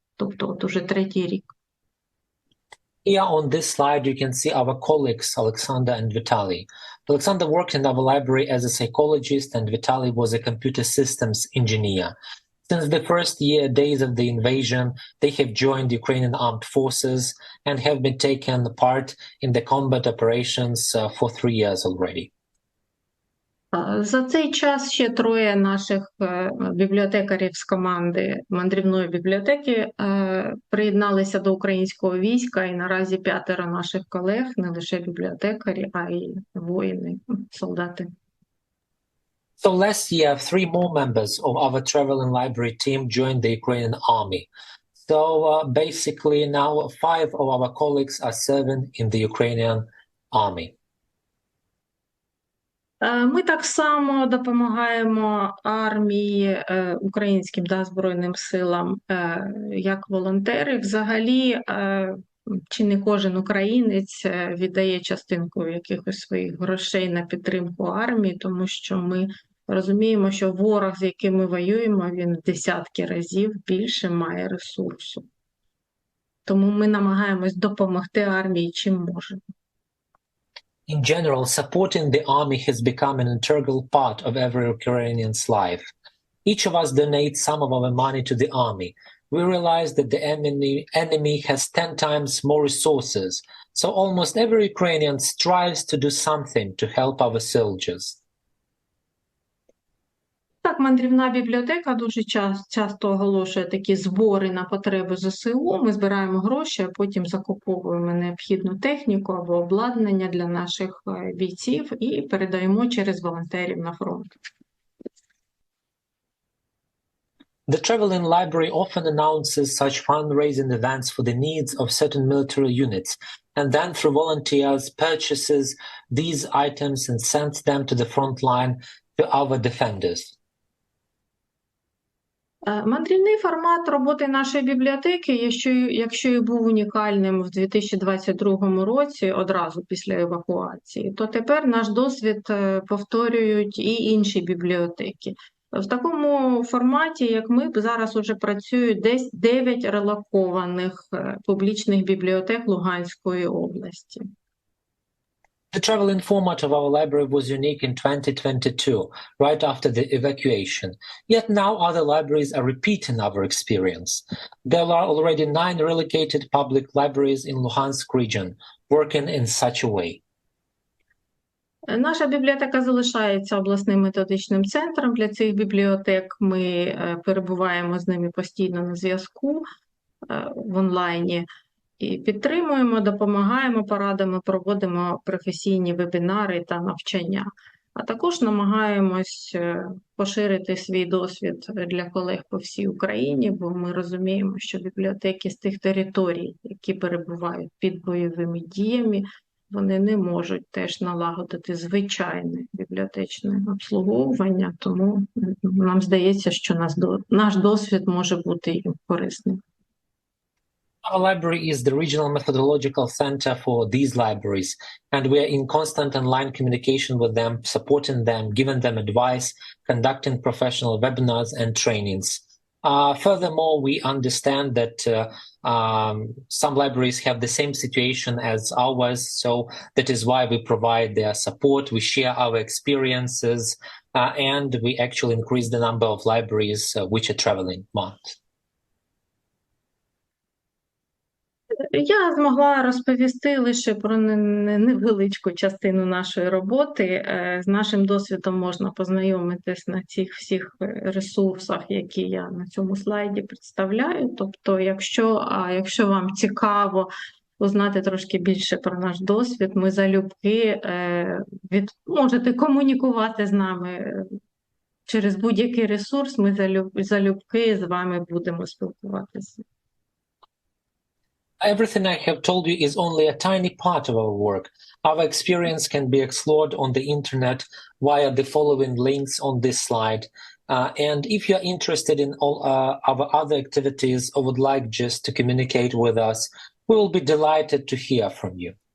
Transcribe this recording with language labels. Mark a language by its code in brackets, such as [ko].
[uk] Тобто от уже 3-й рік. [en] Here on this slide, you can see our colleagues, Alexander and Vitaly. Alexander worked in our library as a psychologist, and Vitaly was a computer systems engineer. Since the first days of the invasion, they have joined Ukrainian armed forces and have been taken part in the combat operations for 3 years already. [uk] За цей час ще 3 наших бібліотекарів з команди мандрівної бібліотеки приєдналися до українського війська, і наразі 5 наших колег, не лише бібліотекарі, а й воїни, солдати. [en] So last year, 3 more members of our travel and library team joined the Ukrainian army. So basically now 5 of our colleagues are serving in the Ukrainian army. [uk] Ми так само допомагаємо армії, українським Збройним силам, як волонтери. Взагалі, чи не кожен українець віддає частинку якихось своїх грошей на підтримку армії, тому що ми розуміємо, що ворог, з яким ми воюємо, він в десятки разів більше має ресурсу. Тому ми намагаємось допомогти армії, чим можемо. [en] In general, supporting the army has become an integral part of every Ukrainian's life. Each of us donates some of our money to the army. We realize that the enemy has 10 times more resources, so almost every Ukrainian strives to do something to help our soldiers. [uk] Так, мандрівна бібліотека дуже часто оголошує такі збори на потреби ЗСУ. Ми збираємо гроші, а потім закуповуємо необхідну техніку або обладнання для наших бійців і передаємо через волонтерів на фронт. [en] The Traveling Library often announces such fundraising events for the needs of certain military units, and then through volunteers purchases these items and sends them to the front line to our defenders. [uk] Мандрівний формат роботи нашої бібліотеки, якщо і був унікальним в 2022 році, одразу після евакуації, то тепер наш досвід повторюють і інші бібліотеки. В такому форматі, як ми, зараз уже працюють десь 9 релокованих публічних бібліотек Луганської області. [en] The traveling format of our library was unique in 2022, right after the evacuation. Yet now other libraries are repeating our experience. There are already 9 relocated public libraries in Luhansk region working in such a way. [uk] Наша бібліотека залишається обласним методичним центром для цих бібліотек. Ми перебуваємо з ними постійно на зв'язку в онлайні. І підтримуємо, допомагаємо порадами, проводимо професійні вебінари та навчання. А також намагаємось поширити свій досвід для колег по всій Україні, бо ми розуміємо, що бібліотеки з тих територій, які перебувають під бойовими діями, вони не можуть теж налагодити звичайне бібліотечне обслуговування, тому нам здається, що наш досвід може бути їм корисним. [en] Our library is the regional methodological center for these libraries, and we are in constant online communication with them, supporting them, giving them advice, conducting professional webinars and trainings. Furthermore, we understand that some libraries have the same situation as ours, so that is why we provide their support. We share our experiences and we actually increased the number of libraries which are traveling month. [uk] Я змогла розповісти лише про невеличку частину нашої роботи. З нашим досвідом можна познайомитись на цих всіх ресурсах, які я на цьому слайді представляю. Тобто, якщо вам цікаво узнати трошки більше про наш досвід, ми залюбки можете комунікувати з нами через будь-який ресурс, ми залюбки з вами будемо спілкуватися. [en] Everything I have told you is only a tiny part of our work. Our experience can be explored on the internet via the following links on this slide. And if you're interested in all our other activities or would like just to communicate with us, we will be delighted to hear from you.